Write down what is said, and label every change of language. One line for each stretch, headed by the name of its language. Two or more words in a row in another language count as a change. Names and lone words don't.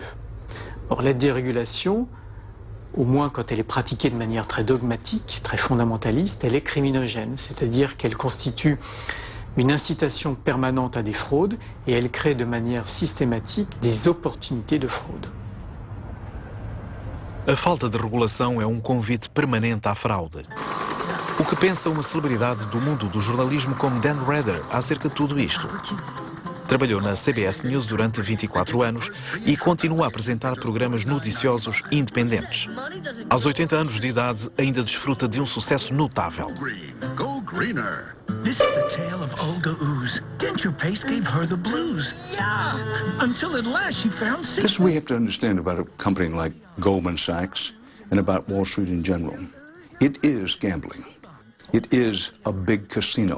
French: Or, la dérégulation, au moins quand elle est pratiquée de manière très dogmatique, très fondamentaliste, elle est criminogène. C'est-à-dire qu'elle constitue une incitation permanente à des fraudes et elle crée de manière systématique des opportunités de fraude.
Portuguese: A falta de regulação é convite permanente à fraude. O que pensa uma celebridade do mundo do jornalismo como Dan Rather acerca de tudo isto? Trabalhou na CBS News durante 24 anos e continua a apresentar programas noticiosos independentes. Aos 80 anos de idade, ainda desfruta de sucesso notável.
English: Go greener. This is the tale of Olga Ooze. Denture paste gave her the blues. Yeah. Until at last she found... This is what we have to understand about a company like Goldman Sachs and about Wall Street in general. It is gambling. It is a big casino.